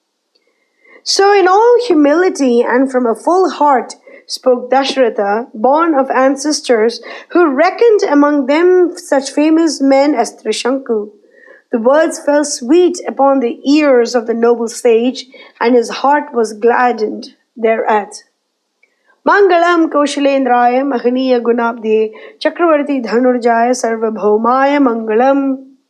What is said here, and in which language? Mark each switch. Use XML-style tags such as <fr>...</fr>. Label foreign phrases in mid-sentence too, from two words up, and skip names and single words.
<en>So in all humility and from a full heart spoke Dashratha, born of ancestors who reckoned among them such famous men as Trishanku. The words fell sweet upon the ears of the noble sage, and his heart was gladdened thereat.</en> <sa>Mangalam Kaushalendraya Mahaniya Gunabde Chakravarti Dhanurjaya Sarvabhaumaya Mangalam.</sa>